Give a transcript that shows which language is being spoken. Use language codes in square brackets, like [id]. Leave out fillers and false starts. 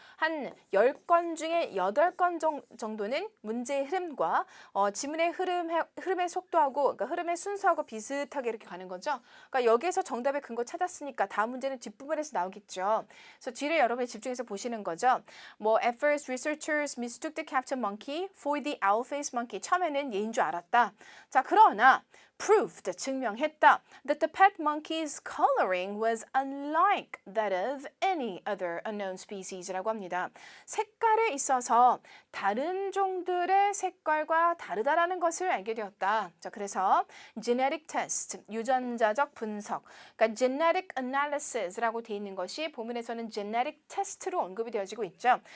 [ko] 한 10건 중에 8건 정도는 문제의 흐름과 지문의 흐름의 속도하고 그러니까 흐름의 순서하고 비슷하게 이렇게 가는 거죠. 그러니까 여기에서 정답의 근거 찾았으니까 다음 문제는 뒷부분에서 나오겠죠. 그래서 뒤를 여러분이 집중해서 보시는 거죠. [en] 뭐 at first researchers mistook the captain monkey for the owl-faced monkey. [ko] 처음에는 얘인 줄 알았다. 자, 그러나 proved, 증명했다. [en] That the pet monkey's coloring was unlike that of any other unknown species [ko] 라고 합니다. 색깔에 있어서 다른 종들의 색깔과 다르다라는 것을 알게 되었다. 자, 그래서 genetic test, 유전자적 분석, 그러니까 genetic analysis라고 되어 있는 것이 본문에서는 genetic test로 언급이 되어지고 있죠.